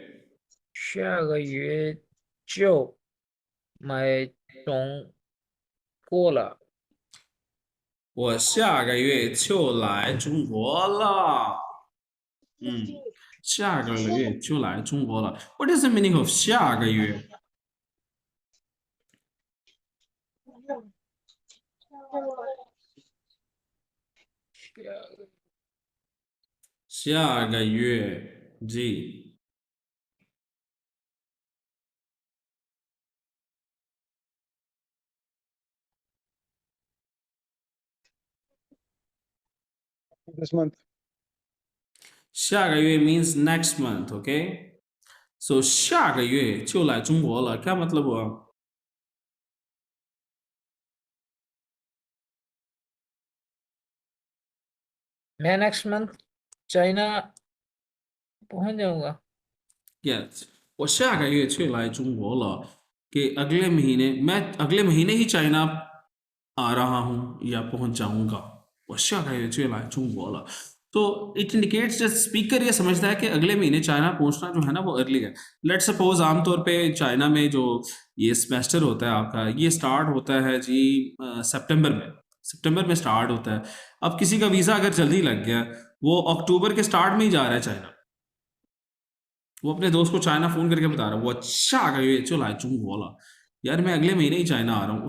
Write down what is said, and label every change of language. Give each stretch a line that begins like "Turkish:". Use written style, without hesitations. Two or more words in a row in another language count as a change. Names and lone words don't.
Chinese: 下个月就买中国了。我下个月就来中国了。下个月就来中国了。
English: What is the meaning of
Chinese: 下个月？下个月 जी
English: This month. 下个月 means next month, okay?
Chinese: So 下个月就来中国了,
Hindi: क्या मतलब हुआ? मैं
English: next month
Hindi: चाइना पहुंच जाऊंगा।
English: Yes,
Chinese: 我下个月就来中国了
Hindi: कि अगले महीने मैं अगले महीने ही चाइना आ रहा हूँ या पहुंच जाऊंगा।
Chinese: 我下个月就来中国了
Hindi: तो
English: it indicates
Hindi: जब स्पीकर ये समझता है कि अगले महीने चाइना पहुंचना जो है ना वो अर्ली है।
English: let suppose
Hindi: आमतौर पे चाइना में जो ये सेमेस्टर होता है आपका, ये स्टार्ट होता है जी सितंबर में स्टार्ट होता है। अब किसी का वीज़ा अगर जल्दी लग गया, वो अक्टूबर के स्टार्ट में ही जा रहा है चाइना, वो अपने दोस्त को चाइना फ़ोन करके बता रहा है वो अच्छा का ये चलो बोला यार मैं अगले महीने ही चाइना आ रहा हूँ।